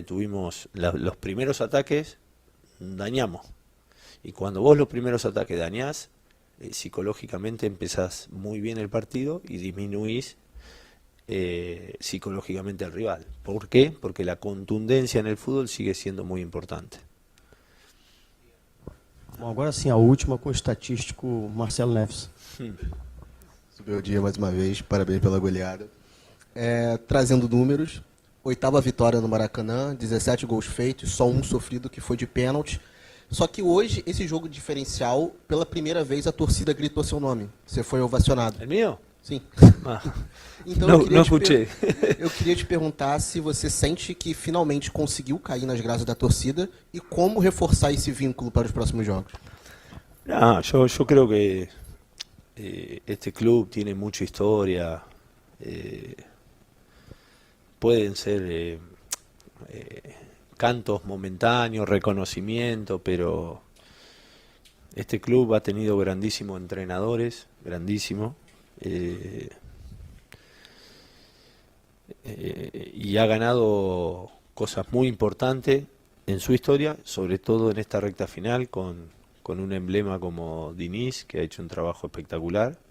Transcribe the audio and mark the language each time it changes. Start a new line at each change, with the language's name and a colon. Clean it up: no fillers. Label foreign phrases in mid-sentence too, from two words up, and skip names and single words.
Spanish: Tuvimos los primeros ataques, dañamos. Y cuando vos los primeros ataques dañás, psicológicamente empezás muy bien el partido y disminuís psicológicamente al rival. ¿Por qué? Porque la contundencia en el fútbol sigue siendo muy importante.
Portuguese: Bom, agora sim, a última com o estatístico Marcelo Neves. Subiu o dia mais uma vez, parabéns pela goleada. Trazendo números, 8ª vitória no Maracanã, 17 gols feitos, só um sofrido que foi de pênalti. Só que hoje, esse jogo diferencial, pela primeira vez a torcida gritou seu nome. Você foi ovacionado.
Spanish: ¿El mío?
Portuguese: Sim. Ah, Então não escutei. eu queria te perguntar se você sente que finalmente conseguiu cair nas graças da torcida e como reforçar esse vínculo para os próximos jogos.
Spanish: No, yo creo que este club tiene mucha historia. Pueden ser cantos momentáneos, reconocimiento, pero este club ha tenido grandísimos entrenadores, grandísimos, y ha ganado cosas muy importantes en su historia, sobre todo en esta recta final con un emblema como Diniz, que ha hecho un trabajo espectacular.